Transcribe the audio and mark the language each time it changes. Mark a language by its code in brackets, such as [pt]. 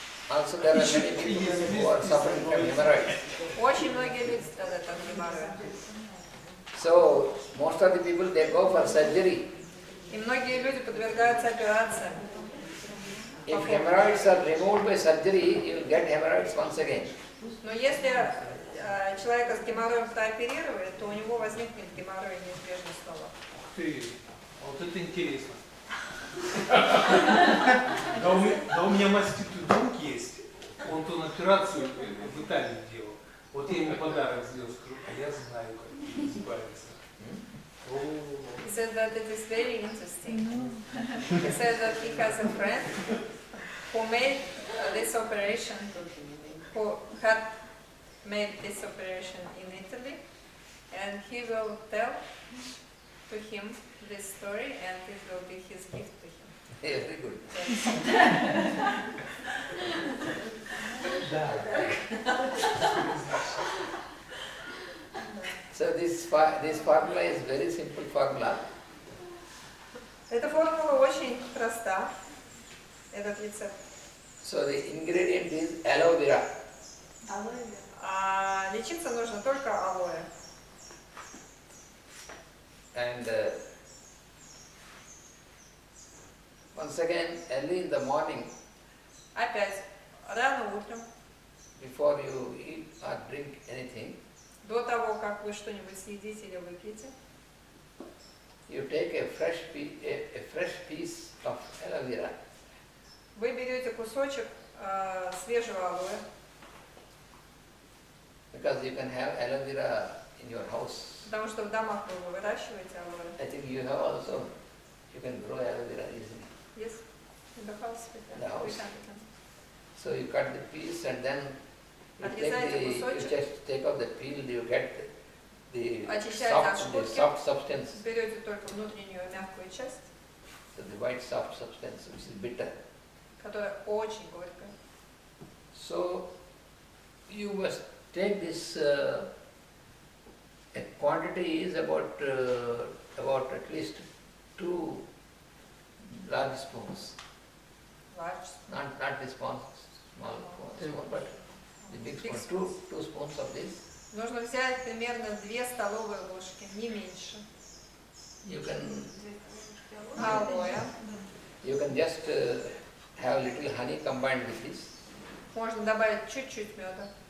[en] Also there are many people who are suffering from hemorrhoids. [ru] Очень многие люди страдают от геморроя. [en] So most of the people, they go for surgery. [ru] И многие люди подвергаются операциям. [en] If hemorrhoids are removed by surgery, you will get hemorrhoids once again. [ru] Но если человека с геморроем прооперировали, то у него возникнет геморрой неизбежно снова. Вот это интересно. Да у меня маститый друг есть, он ту операцию в Италии делал. Вот я ему подарок сделал, скажу, а я знаю, как избавиться. [en] He said that it is very interesting. He said that he has a friend who made this operation, who had made this operation in Italy, and he will tell to him this story, and it will be his gift to him. Yeah, very good. So this formula is very simple formula. [ru] Эта формула очень проста, этот рецепт. [en] So the ingredient is aloe vera. [ru] А лечиться нужно только алоэ. [en] And once again, early in the morning, [ru] Опять, рано утром, [en] before you eat or drink anything, [ru] до того, как вы что-нибудь съедите или выпьете, [en] you take a fresh piece of aloe vera. [ru] вы берете кусочек свежего алоэ, [en] Because you can have aloe vera in your house. [ru] потому что в домах вы выращиваете алоэ. [en] I think you have also, you can grow aloe vera easily. Yes, in the house. In the house. We can. So you cut the piece and then you just take out the peel, you get the soft substance, [ru] Берете только внутреннюю мягкую часть, [en] so the white soft substance which is bitter. [ru] которая очень горькая. [en] So you must take this, a quantity is about at least 2 large spoons. Large. Not the small spoon, but the big spoon. Two spoons of this. [ru] Нужно взять примерно 2 столовые ложки, не меньше. [en] You can [ru] Алоэ. [en] you can just have little honey combined with this, [ru] Можно добавить чуть-чуть меда